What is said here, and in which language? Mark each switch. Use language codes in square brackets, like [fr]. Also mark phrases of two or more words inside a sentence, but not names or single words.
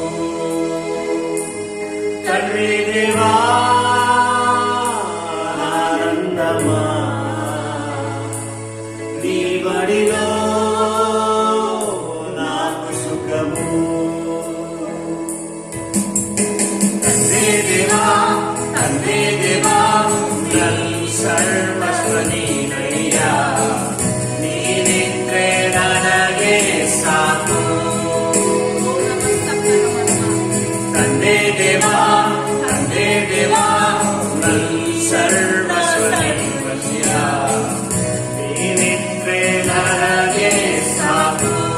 [te] తండ్రి దేవా నా ఆనందమా నీ వడిలో నాకు సుఖము. తండ్రి దేవా తండ్రి దేవా నల్ [kn] ಸರ್ವಸ್ವನೀನಯ್ಯ ನೀನಿದ್ರೆ ನನಗೆ ಸಾಕು. ತಂದೆ ದೇವಾ ತಂದೆ ದೇವಾ ನಲ್ ಸರ್ವಸ್ವನೀನಯ್ಯ ನೀನಿದ್ರೆ ನನಗೆ ಸಾಕು.